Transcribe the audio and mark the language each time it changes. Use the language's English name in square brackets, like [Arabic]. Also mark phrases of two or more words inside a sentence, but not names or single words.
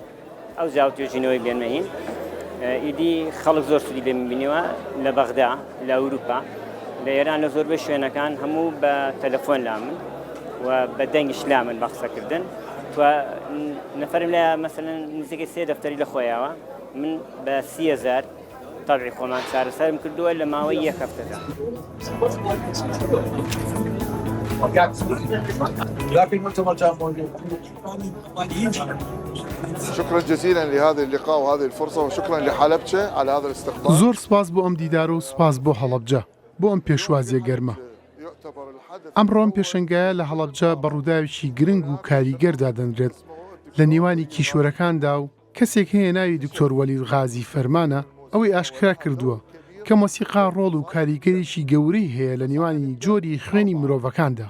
[Central Kurdish] ئەو جاو توێژینەوەی بێنمەین ئیدی خەڵک زۆر سودی لێ بینیوە لە بەغدا لە ئەوروپا لە ئێران لە زۆربەی شوێنەکان هەموو بە تەلەفۆن لامن و بە دەنگیش لامن بە قسەکردن نەفەرم لە مەسەلەن نزیکەی 3 دەفتەری لە خۆیاوە من بە 30,000 طبعی خۆمان چارەسەرم کردووە لە ماوەی 1 هەفتەدا. [Arabic] شكرا جزيلا لهذا اللقاء وهذه الفرصة وشكرا لحلبجة على هذا الاستقبال. [Central Kurdish] زۆر سپاس بۆ ئەم دیدار و سپاس بۆ هەڵەبجە بۆ ئەم پێشوازیە گەرمە. ئەمڕۆم پێشەنگایە لە هەڵەبجە بە ڕووداوێکی گرنگ و کاریگەردا دەنرێت لە نێوانی کیشوەرەکاندا و کەسێک هەیە ناوی دکتۆر وەلید غازی فەرمانە ئەوەی ئاشکرا کردووە کە مۆسیقا ڕۆڵ و کاریگەریی گەورەی هەیە لە نێوانی جۆری خوێنی مرۆڤەکاندا.